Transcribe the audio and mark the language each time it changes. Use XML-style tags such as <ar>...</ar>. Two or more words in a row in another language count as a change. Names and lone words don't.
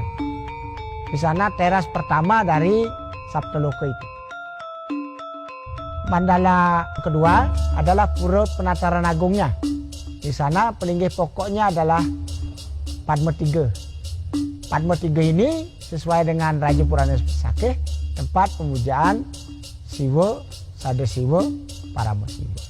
<id>Di sana teras pertama dari Sabtoloka itu. Mandala kedua adalah Pura Penataran Agungnya. Di sana pelinggih pokoknya adalah Padma Tiga. Padma Tiga ini sesuai dengan Raja Purana Besakih, tempat pemujaan Siwa, Sada Siwa, Parama Siwa.</id>